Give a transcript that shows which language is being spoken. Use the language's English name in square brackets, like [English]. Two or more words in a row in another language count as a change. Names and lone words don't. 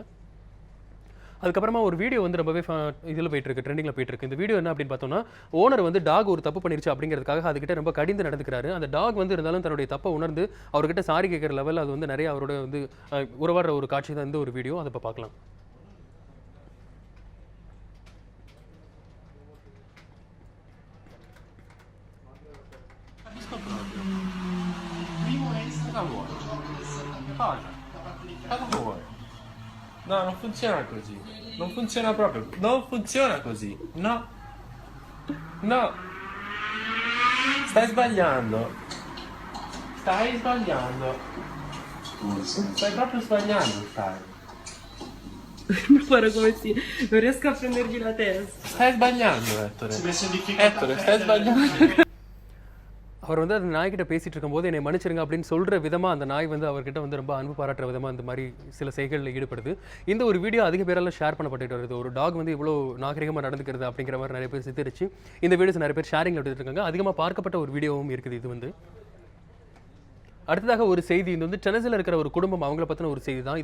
[Tamil] அதுக்கப்புறமா ஒரு வீடியோ வந்து ரொம்பவே இதில் போயிட்டு இருக்கு, ட்ரெண்டிங்கில் போயிட்டு இருக்கு. இந்த வீடியோ என்ன அப்படின்னு பார்த்தோம்னா, ஓனர் வந்து டாக் ஒரு தப்பு பண்ணிருச்சு அப்படிங்கிறதுக்காக அதுக்கிட்ட ரொம்ப கடிந்து நடந்துக்கிறாரு. அந்த டாக் வந்து இருந்தாலும் தன்னுடைய தப்பை உணர்ந்து அவர்கிட்ட சாரி கேட்குற லெவல் அது வந்து நிறைய அவரோட வந்து உறவாடுற ஒரு காட்சி தான் இந்த ஒரு வீடியோ. அதை இப்போ பார்க்கலாம். [Italian] Cosa vuoi? No, non funziona così. Non funziona proprio. Non funziona così. No. No. Stai sbagliando. Stai sbagliando. Stai proprio sbagliando, stai. Guarda come si... Non riesco a prendergli la testa. Stai sbagliando, Ettore. Ettore, stai sbagliando. [Tamil] அவர் வந்து அந்த நாய்கிட்ட பேசிட்டு இருக்கும்போது என்னை மன்னிச்சிருங்க அப்படின்னு சொல்கிற விதமாக அந்த நாய் வந்து அவர்கிட்ட வந்து ரொம்ப அன்பு பாராட்டுற விதமாக இந்த மாதிரி சில செய்களில் ஈடுபடுது. இந்த ஒரு வீடியோ அதிக பேரால் ஷேர் பண்ணப்பட்டு வருது. ஒரு டாக் வந்து இவ்வளோ நாகரிகமாக நடந்துக்கிறது அப்படிங்கிற மாதிரி நிறைய பேர் சித்தரிச்சு இந்த வீடியோஸ் நிறைய பேர் ஷேரிங்கில் எடுத்துட்டு இருக்காங்க. அதிகமாக பார்க்கப்பட்ட ஒரு வீடியோவும் இருக்குது இது வந்து. அடுத்ததாக ஒரு செய்தி, இது வந்து டென்னசியில் இருக்கிற ஒரு குடும்பம் அவங்கள பற்றின ஒரு செய்தி தான்.